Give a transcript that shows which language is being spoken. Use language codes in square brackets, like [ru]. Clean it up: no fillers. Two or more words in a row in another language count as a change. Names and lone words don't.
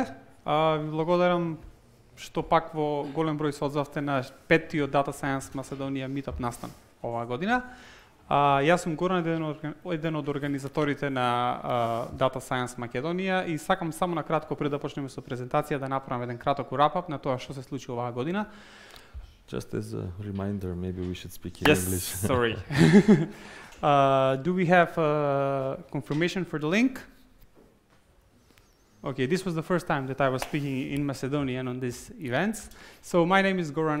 [mk] Ви благодарам што пак во голем број се одзовте на петтиот Data Science Macedonија meetup настан оваа година. Јас сум Горан, еден од организаторите на Data Science Македонија и сакам само на кратко пред да почнеме со презентација да направам еден краток wrap-up на тоа што се случи оваа година. [en] Just as a reminder, maybe we should speak in Yes, English. Sorry. Do we have confirmation for the link? Okay, this was the first time that I was speaking in Macedonian on these events. So my name is Goran.